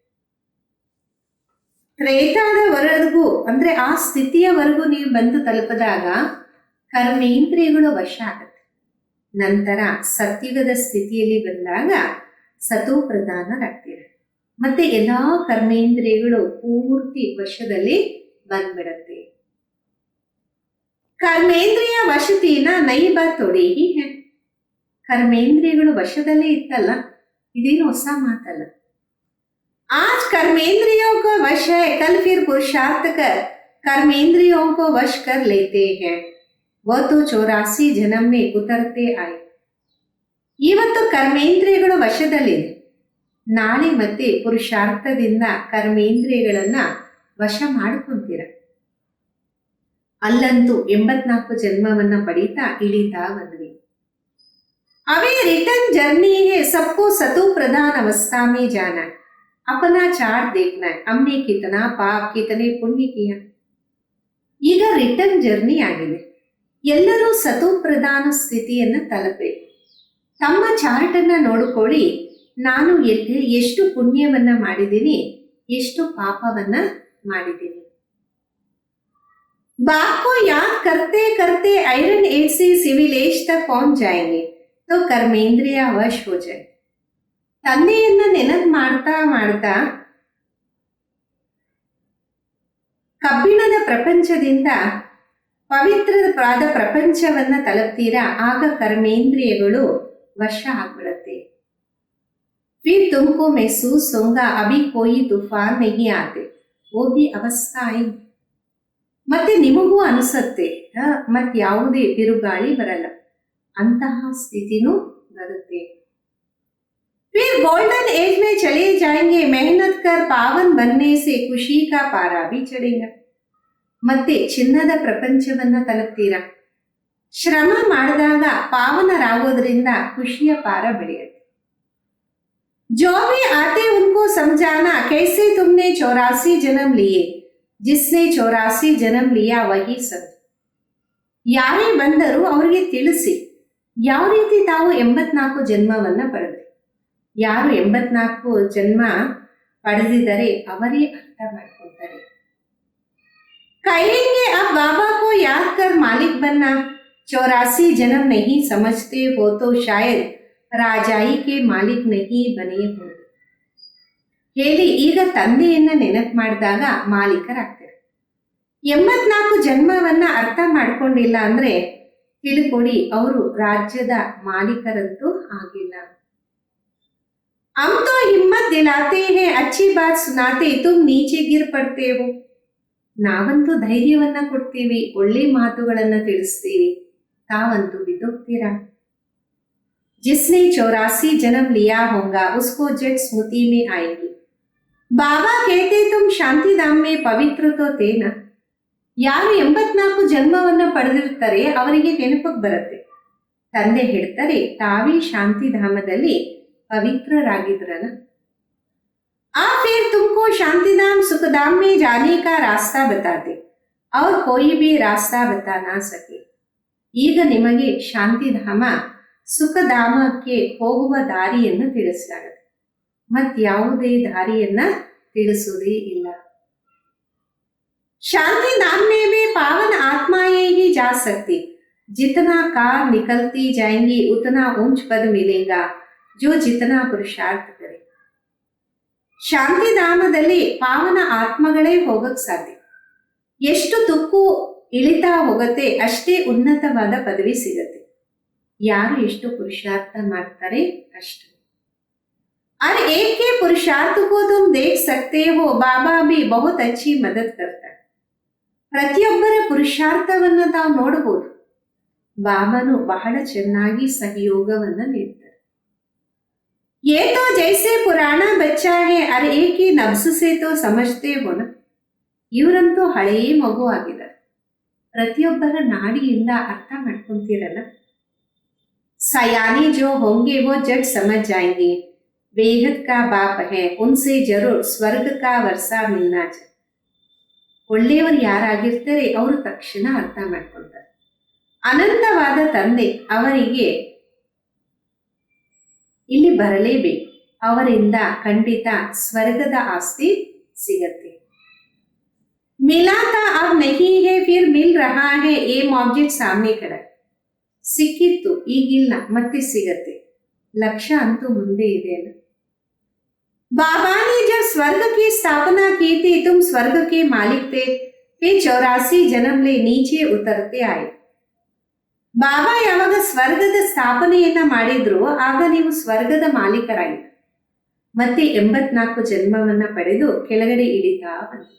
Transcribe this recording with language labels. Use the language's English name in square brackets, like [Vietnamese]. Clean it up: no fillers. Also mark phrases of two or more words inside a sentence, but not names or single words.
[Kannada] ತ್ರೇತಾದವರೆಗೂ ಅಂದ್ರೆ ಆ ಸ್ಥಿತಿಯವರೆಗೂ ನೀವು ಬಂದು ತಲುಪಿದಾಗ ಕರ್ಮೇಂದ್ರಿಯಗಳು ವಶ ಆಗುತ್ತೆ. ನಂತರ ಸತ್ಯುಗದ ಸ್ಥಿತಿಯಲ್ಲಿ ಬಂದಾಗ ಸತೋ ಪ್ರಧಾನರಾಗ್ತೀರ. ಮತ್ತೆ ಎಲ್ಲಾ ಕರ್ಮೇಂದ್ರಿಯಗಳು ಪೂರ್ತಿ ವಶದಲ್ಲಿ ಬಂದ್ಬಿಡತ್ತೆ. ಕರ್ಮೇಂದ್ರಿಯ ವಶತೀನ ನೈಬ ತೊಡಿ ಹೀಗೆ ಕರ್ಮೇಂದ್ರಿಯಗಳು ವಶದಲ್ಲೇ ಇತ್ತಲ್ಲ, ಇದೇನು ಹೊಸ ಮಾತಲ್ಲ. [Hindi] आज कर्मेंद्रियों को वश है, कल फिर पुरुषार्थ कर कर्मेंद्रियों को वश कर लेते हैं. वो तो 84 जन्म में उतरते आए. [Kannada] ಇವತ್ತು ಕರ್ಮೇಂದ್ರಿಯಗಳು ವಶದಲ್ಲಿದೆ. ನಾಳೆ ಮತ್ತೆ ಪುರುಷಾರ್ಥದಿಂದ ಕರ್ಮೇಂದ್ರಿಯಗಳನ್ನ ವಶ ಮಾಡ್ಕೊಂತೀರ. ಅಲ್ಲಂತೂ 84 ಜನ್ಮವನ್ನ ಪಡೀತಾ ಇಳಿತಾ ಬಂದ್ವಿ. [Hindi] ಅವೇ [English] return journey [Hindi] है, सबको सतो प्रधान अवस्था में जाना, अपना चार्ट देखना है, हमने कितना पाप कितने पुण्य किया. [Kannada] ಈಗ [English] return journey [Kannada] ಆಗಿದೆ. ಎಲ್ಲರೂ ಸತೋ ಪ್ರಧಾನ ಸ್ಥಿತಿಯನ್ನ ತಲುಪಬೇಕು. ತಮ್ಮ ಚಾರ್ಟ್ ಅನ್ನ ನೋಡಿಕೊಳ್ಳಿ, ನಾನು ಎಷ್ಟು ಪುಣ್ಯವನ್ನ ಮಾಡಿದ್ದೀನಿ, ಎಷ್ಟು ಪಾಪವನ್ನ ಮಾಡಿದ್ದೀನಿ. [Hindi] बाप को याद करते करते [English] iron age [Hindi] से [English] civil age [Hindi] तक पहुंच जाएंगे तो कर्मेंद्रिय वश हो जाए. [Kannada] ತಂದೆಯನ್ನ ನೆನಪು ಮಾಡ್ತಾ ಮಾಡ್ತಾ ಕಬ್ಬಿಣದ ಪ್ರಪಂಚದಿಂದ ಪವಿತ್ರವಾದ ಪ್ರಪಂಚವನ್ನ ತಲುಪ್ತೀರಾ. ಆಗ ಕರ್ಮೇಂದ್ರಿಯಗಳು ವಶ ಆಗ್ಬಿಡತ್ತೆ. [Hindi] फिर तुमको महसूस होगा अभी कोई तूफान नहीं आते, वो भी अवस्था आएगी. [Kannada] ಮತ್ತೆ ನಿಮಗೂ ಅನಿಸುತ್ತೆ ಮತ್ತೆ ಯಾವುದೇ ಬಿರುಗಾಳಿ ಬರಲ್ಲ, ಅಂತಹ ಸ್ಥಿತಿನೂ ಬರುತ್ತೆ. [Hindi] फिर [English] golden age [Hindi] में चले जाएंगे, मेहनत कर पावन बनने से खुशी का पारा भी चढ़ेगा. [Kannada] ಮತ್ತೆ ಚಿನ್ನದ ಪ್ರಪಂಚವನ್ನ ತಲುಪ್ತೀರಾ. ಶ್ರಮ ಮಾಡಿದಾಗ ಪಾವನರಾಗೋದ್ರಿಂದ ಖುಷಿಯ ಪಾರ ಬೆಳೆಯುತ್ತೆ. [Hindi] जो भी आते उनको समझाना कैसे तुमने 84 जन्म लिए, जिसने 84 जन्म लिया वही सब. [Kannada] ಯಾರೇ ಬಂದರೂ ಅವರಿಗೆ ತಿಳಿಸಿ ಯಾವ ರೀತಿ ತಾವು 84 ಜನ್ಮವನ್ನ ಪಡೆದ್ರಿ. ಯಾರು 84 ಜನ್ಮ ಪಡೆದಿದ್ದಾರೆ ಅವರೇ ಅರ್ಥ ಮಾಡ್ಕೊಳ್ತಾರೆ. [Hindi] कहेंगे अब बाबा को याद कर मालिक बनना, 84 जन्म नहीं समझते हो तो शायद राजाई के मालिक नहीं बने हो ಹೇಳಿ. [Kannada] ಈಗ ತಂದೆಯನ್ನ ನೆನಪು ಮಾಡಿದಾಗ ಮಾಲೀಕರಾಗ್ತಾರೆ. 84 ಜನ್ಮವನ್ನ ಅರ್ಥ ಮಾಡ್ಕೊಂಡಿಲ್ಲ ಅಂದ್ರೆ ತಿಳ್ಕೊಡಿ, ಅವರು ರಾಜ್ಯದ ಮಾಲೀಕರಂತೂ ಆಗಿಲ್ಲ. [Hindi] हम तो हिम्मत दिलाते हैं, अच्छी बात सुनाते, तुम नीचे गिर पड़ते हो. [Kannada] ನಾವಂತೂ ಧೈರ್ಯವನ್ನ ಕೊಡ್ತೀವಿ, ಒಳ್ಳೆ ಮಾತುಗಳನ್ನ ತಿಳಿಸ್ತೀವಿ, ತಾವಂತೂ ಬಿದ್ದೋಗ್ತೀರಾ. [Hindi] जिसने 84 जन्म लिया होगा उसको जट स्मृति में आएगी. बाबा कहते तुम शांति धाम में पवित्र तो थे ना. [Kannada] ಯಾರು 84 ಜನ್ಮವನ್ನ ಪಡೆದಿರ್ತಾರೆ ಅವರಿಗೆ ನೆನಪಕ್ಕೆ ಬರುತ್ತೆ. ತಂದೆ ಹೇಳ್ತಾರೆ ತಾವೇ ಶಾಂತಿಧಾಮದಲ್ಲಿ ಪವಿತ್ರರಾಗಿದ್ರನ. [Hindi] आ फिर तुमको शांतिधाम सुखधाम में जाने का रास्ता बताते और कोई भी रास्ता बता ना सके. [Kannada] ಈಗ ನಿಮಗೆ ಶಾಂತಿಧಾಮ ಸುಖಧಾಮಕ್ಕೆ ಹೋಗುವ ದಾರಿಯನ್ನು ತಿಳಿಸಲಾಗುತ್ತೆ, ಮತ್ಯಾವುದೇ ದಾರಿಯನ್ನ ತಿಳಿಸುವುದೇ ಇಲ್ಲ. [Hindi] शांति धाम में भी पावन आत्माएं ही जा सकती, जितना कार निकलती जाएंगी उतना ऊंच पद मिलेगा जो जितना पुरुषार्थ करे. [Kannada] ಶಾಂತಿಧಾಮದಲ್ಲಿ ಪಾವನ ಆತ್ಮಗಳೇ ಹೋಗಕ್ ಸಾಧ್ಯ. ಎಷ್ಟು ತುಕ್ಕು ಇಳಿತಾ ಹೋಗುತ್ತೆ ಅಷ್ಟೇ ಉನ್ನತವಾದ ಪದವಿ ಸಿಗತ್ತೆ. ಯಾರು ಎಷ್ಟು ಪುರುಷಾರ್ಥ ಮಾಡ್ತಾರೆ ಅಷ್ಟು. [Hindi] और एक के पुरुषार्थ को तुम देख सकते हो, बाबा भी बहुत अच्छी मदद करता है. [Kannada] ಪ್ರತಿಯೊಬ್ಬರ ಪುರುಷಾರ್ಥವನ್ನ ತಾವು ನೋಡಬಹುದು. ಬಾಬಾನು ಬಹಳ ಚೆನ್ನಾಗಿ ಸಹಯೋಗವನ್ನ ನೀಡ್ತಾರೆ. [Hindi] ये तो जैसे पुराना बच्चा है, और एक ही नब्ज से तो समझते हो ना. [Kannada] ಇವರಂತೂ ಹಳೆಯ ಮಗು ಆಗಿದ್ದಾರೆ, ಪ್ರತಿಯೊಬ್ಬರ ನಾಡಿಯಿಂದ ಅರ್ಥ ಮಾಡ್ಕೊಂತೀರಲ್ಲ. [Hindi] सयाने जो होंगे वो जट समझ जाएंगे, बेहद का बाप है, उनसे जरूर ಸ್ವರ್ಗ का वर्षा मिलना चाहिए. [Kannada] ಒಳ್ಳೆಯವರು ಯಾರಾಗಿರ್ತಾರೆ ಅವರು ತಕ್ಷಣ ಅರ್ಥ ಮಾಡ್ಕೊಳ್ತಾರೆ. ಅನಂತವಾದ ತಂದೆ ಅವರಿಗೆ ಇಲ್ಲಿ ಬರಲೇಬೇಕು, ಅವರಿಂದ ಖಂಡಿತ ಸ್ವರ್ಗದ ಆಸ್ತಿ ಸಿಗತ್ತೆ. [Hindi] मिला था अब नहीं है फिर मिल रहा है [English] aim object [Hindi] सामने खड़ा. [Kannada] ಸಿಕ್ಕಿತ್ತು ಈಗಿಲ್ಲ ಮತ್ತೆ ಸಿಗತ್ತೆ, ಲಕ್ಷ್ಯ ಅಂತೂ ಮುಂದೆ ಇದೆ ಅಲ್ಲ. [Hindi] बाबा ने जब स्वर्ग की स्थापना की थी तुम स्वर्ग के मालिक थे, फिर 84 जन्म ले नीचे उतरते आए. [Kannada] ಬಾಬಾ ಯಾವಾಗ ಸ್ವರ್ಗದ ಸ್ಥಾಪನೆಯನ್ನ ಮಾಡಿದ್ರು ಆಗ ನೀವು ಸ್ವರ್ಗದ ಮಾಲೀಕರಾಯಿತು, ಮತ್ತೆ 84 ಜನ್ಮವನ್ನ ಪಡೆದು ಕೆಳಗಡೆ ಇಳಿತಾ ಬಂತು.